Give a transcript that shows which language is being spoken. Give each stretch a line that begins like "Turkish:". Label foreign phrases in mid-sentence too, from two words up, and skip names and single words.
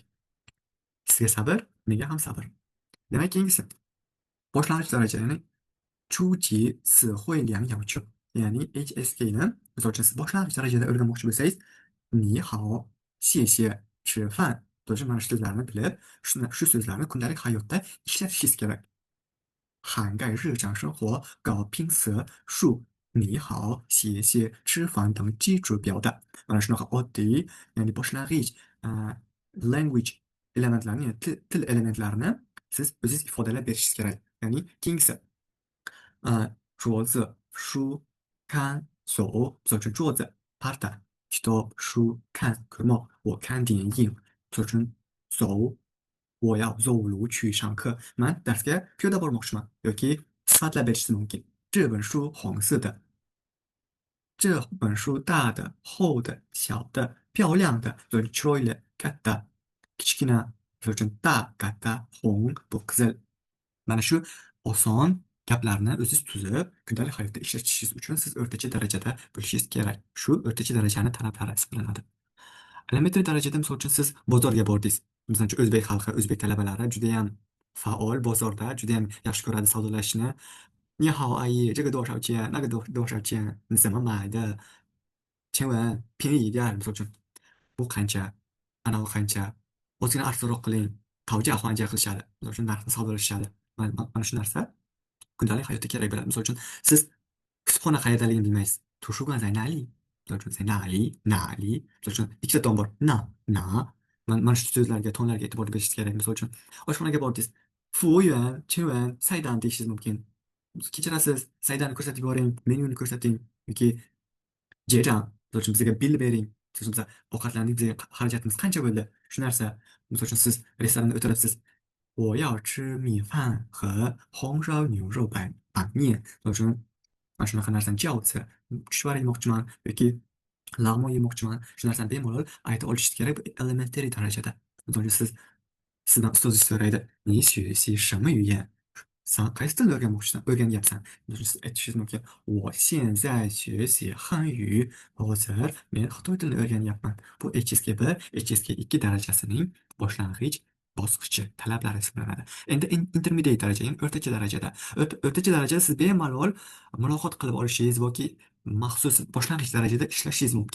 Uzbek: Sizga sabr, menga ham sabr. Demak, keyingisi boshlang'ich daraja, ya'ni Chuji Si Hui Liang Yao Chu, ya'ni HSK ni misol uchun siz boshlang'ich darajada o'rganmoqchi bo'lsangiz,
Chinese: 你好，谢谢，吃饭,
Uzbek: mana shu so'zlarni bilib, shu so'zlarni kundalik hayotda ishlatishingiz kerak.
Chinese: 涵盖日常生活、搞拼词、数、你好、谢谢、吃饭等基础表达.
Uzbek: Mana shunaqa oddiy, ya'ni boshlang'ich language elementlarini, til elementlarini siz o'zingiz ifodalab berishingiz kerak. Ya'ni keyingisi
Chinese: 桌子、书、看、手,
Uzbek: misol uchun 桌子 parta, kitob, shu, 看, ko'rmoq.
Chinese: 我看电影.
Uzbek: Misol uchun, zov,
Chinese: 我要走路去上课.
Uzbek: Man darsga piyoda bormoqchiman yoki sifatlab berishimiz mumkin.
Chinese: 这本书红色的，这本书大的、厚的、小的、漂亮的,
Uzbek: yoki chiroyli, katta, kichkina, misol uchun, 大, katta, 红, bu qizil. Mana shu oson gaplarni o'ziz tuzib, kundalik hayotda ishlatishingiz uchun siz o'rtacha darajada bo'lishingiz kerak. Shu o'rtacha darajani talablari hisoblanadi. Elementary darajada misol uchun siz bozorga bordingiz. Misol uchun o'zbek xalqi, o'zbek talabalari judayam faol bozorda, judayam yaxshi ko'radi savdolashishni.
Chinese: 你好，阿姨，这个多少钱？那个多少钱？你怎么买的？请问便宜一点儿
Uzbek: misol uchun. Bu qancha? Anavi qancha? Ozgina arzonroq qiling. 讨价还价 qilishadi. Misol uchun narxni savdolashishadi. Mana shu narsa kundalik hayotda kerak bo'ladi. Misol uchun, siz kutubxona qayerdaligini bilmaysiz.
Chinese: 图书馆在哪里?
Uzbek: Misol uchun, ikkita tom bor. Mana shu so'zlarga, tonlarga e'tibor berishingiz kerak. Misol uchun, oshxonaga bordingiz.
Chinese: 服务员，请问
Uzbek: deyishingiz mumkin. Kechirasiz, saydani ko'rsatib yuboring, menyuni ko'rsating yoki 结账. Misol uchun, bizga bill bering. Misol uchun, biz ovqatlandik, bizga xarajatimiz qancha bo'ldi? Shu narsa. Misol uchun, siz restoranda o'tiribsiz.
Chinese: 我要吃米饭和红烧牛肉板面.
Uzbek: Misol uchun, mana shunaqa narsani 饺子, tushvar yemoqchiman yoki lag'mon yemoqchiman. Shu narsani bemalol ayta olishingiz kerak. Bu elementary darajada. Misol uchun, sizdan ustozingiz so'raydi.
Chinese: 你学习什么语言?
Uzbek: San qaysi tilni o'rganyapsan? Siz aytishingiz mumkin.
Chinese: 我现在学习汉语.
Uzbek: Hozir men xitoy tilini o'rganyapman. Bu HSK1, HSK2 darajasining boshlang'ich bosqichi talablari hisoblanadi. Endi intermediate daraja, ya'ni o'rtacha darajada. O'rtacha darajada siz bemalol muloqot qilib olishingiz yoki maxsus boshlang'ich darajada ishlashingiz mumkin.